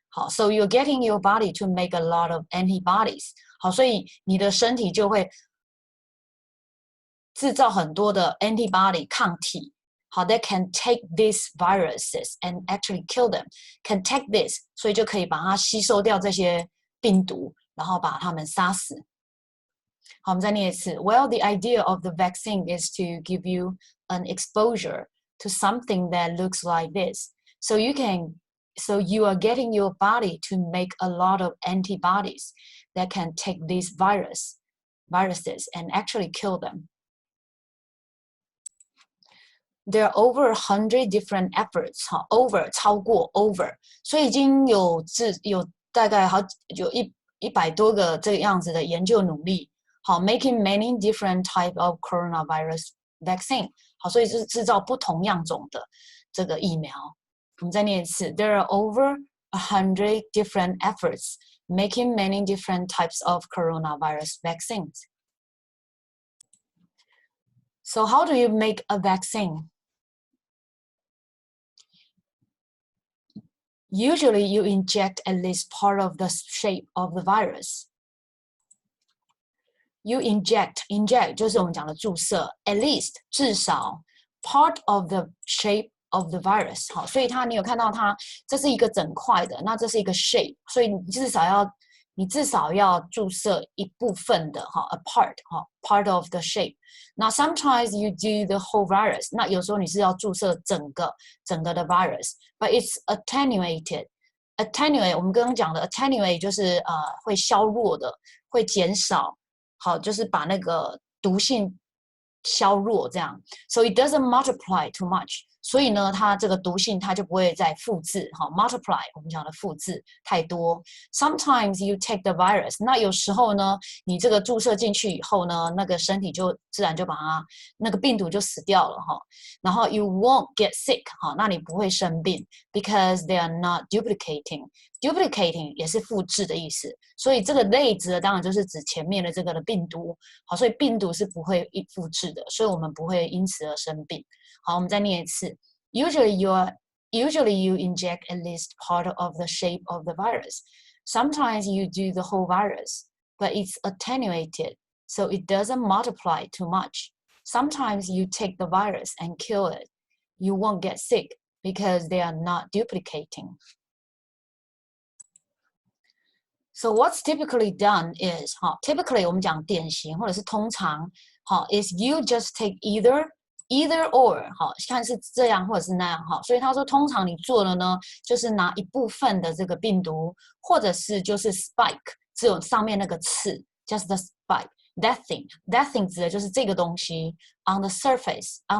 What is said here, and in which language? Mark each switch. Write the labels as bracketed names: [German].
[English] 好 ，so you're getting your body to make a lot of antibodies。 [Chinese] 好，所以你的身体就会制造很多的 antibody 抗体，好 ， [English] that can take these viruses and actually kill them. Can take this， [Chinese] 所以就可以把它吸收掉这些病毒，然后把它们杀死。好，我们再念一次。 [English] Well, the idea of the vaccine is to give you an exposure to something that looks like this, so you are getting your body to make a lot of antibodies that can take these viruses and actually kill them. There are over 100 different efforts. [Chinese] 好 ，over 超过 over， 所以已经有大概有100多个这个样子的研究努力。 [English] 好 ，making many different type of coronavirus vaccine。 [Chinese] 好，所以是制造不同样种的这个疫苗。我们再念一次 [English] ，There are over 100 different efforts making many different types of coronavirus vaccines. So how do you make a vaccine? Usually, you inject at least part of the shape of the virus. You inject [Chinese] 就是我们讲的注射 [English] ，at least 至少 part of the shape of the virus。 [Chinese] 好，所以你有看到它，这是一个整块的，那这是一个 shape， 所以你至少要注射一部分的哈 ，a part 哈 ， [English] part of the shape。那 sometimes you do the whole virus， [Chinese] 那有时候你是要注射整个的 [English] virus，but it's attenuated。 [Chinese] attenuate 我们刚刚讲的 attenuate 就是会削弱的，会减少。好，就是把那个毒性削弱，这样。 [English] So it doesn't multiply too much。 [Chinese] 所以呢，它这个毒性它就不会再复制。好 ，multiply 我们讲的复制太多。 [English] Sometimes you take the virus， [Chinese] 那有时候呢，你这个注射进去以后呢，那个身体就自然就把它那个病毒就死掉了哈。然后 [English] you won't get sick， [Chinese] 好，那你不会生病 ， [English] because they are not duplicating。 [Chinese] duplicating 也是复制的意思，所以这个类指的当然就是指前面的这个的病毒。好，所以病毒是不会复制的，所以我们不会因此而生病。好，我们再念一次。 [English] Usually you inject at least part of the shape of the virus. Sometimes you do the whole virus, but it's attenuated, so it doesn't multiply too much. Sometimes you take the virus and kill it. You won't get sick because they are not duplicating. So what's typically done is, [Chinese] typically 我们讲典型或者是通常， [English] is you just take either or， [Chinese] 看是这样或者是那样，所以他说通常你做的呢，就是拿一部分的这个病毒，或者是就是 spike， 只有上面那个刺 ， [English] just the spike。 That thing [Chinese] 指的就是这个东西 [English] on the surface